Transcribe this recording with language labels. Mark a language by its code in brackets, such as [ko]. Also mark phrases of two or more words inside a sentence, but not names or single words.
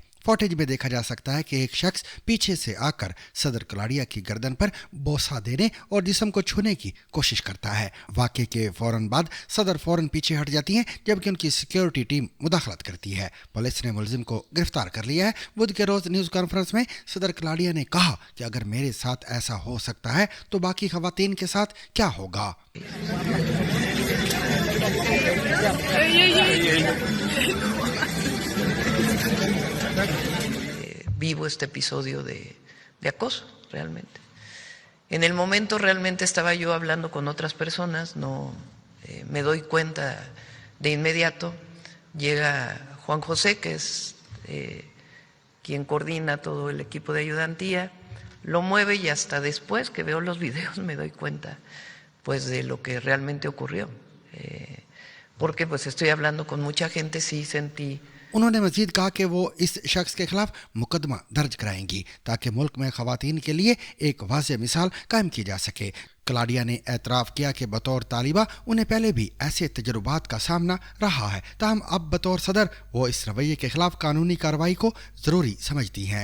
[ur] فوٹیج میں دیکھا جا سکتا ہے کہ ایک شخص پیچھے سے آ کر صدر کلاڈیا کی گردن پر بوسہ دینے اور جسم کو چھونے کی کوشش کرتا ہے. واقعے کے فوراً بعد صدر فوراً پیچھے ہٹ جاتی ہیں، جبکہ ان کی [en] security team [ur] مداخلت کرتی ہے. پولیس نے ملزم کو گرفتار کر لیا ہے۔ بدھ کے روز [en] news conference [ur] میں صدر کلاڈیا نے کہا کہ اگر میرے ساتھ ایسا ہو سکتا ہے تو باقی خواتین کے ساتھ کیا ہوگا. [es] Vivo este episodio de acoso, realmente. En el momento realmente estaba yo hablando con otras personas, no me doy cuenta de inmediato, llega Juan José, que es quien coordina todo el equipo de ayudantía, lo mueve y hasta después que veo los videos me doy cuenta pues de lo que realmente ocurrió. Porque pues estoy hablando con mucha gente, sí sentí. [ur] انہوں نے مزید کہا کہ وہ اس شخص کے خلاف مقدمہ درج کرائیں گی تاکہ ملک میں خواتین کے لیے ایک واضح مثال قائم کی جا سکے. کلاڈیا نے اعتراف کیا کہ بطور طالبہ انہیں پہلے بھی ایسے تجربات کا سامنا رہا ہے، تاہم اب بطور صدر وہ اس رویے کے خلاف قانونی کارروائی کو ضروری سمجھتی ہیں.